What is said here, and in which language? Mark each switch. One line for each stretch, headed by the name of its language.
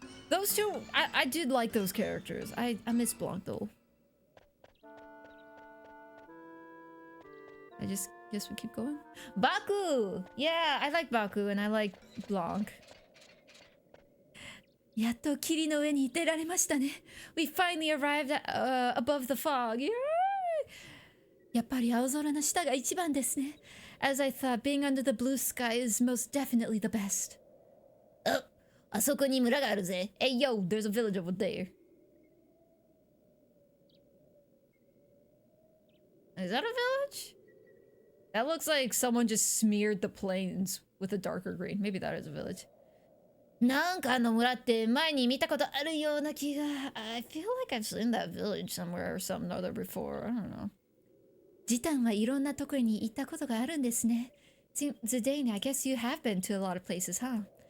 English: Those two, I did like those characters. I miss Blanc though. I just guess we keep going. Baku! Yeah, I like Baku and I like Blanc.
Japanese: やっと霧の上に出られましたね。
English: We finally arrived at, above the fog. Yay!
Japanese: やっぱり青空の下が一番ですね。
English: As I thought, being under the blue sky is most definitely the best.
Japanese: あそこに村があるぜ。
English: Hey, yo, there's a village over there. Is that a village? That looks like someone just smeared the plains with a darker green. Maybe that is a village.
Japanese: なんかあの村って前に見たことあるような気が。
English: I feel like I've seen that village somewhere or some other before. I don't know.
Japanese: ジタンはいろんなところに行ったことがあるんですね。
English: Zidane, I guess you have been to a lot of places, huh?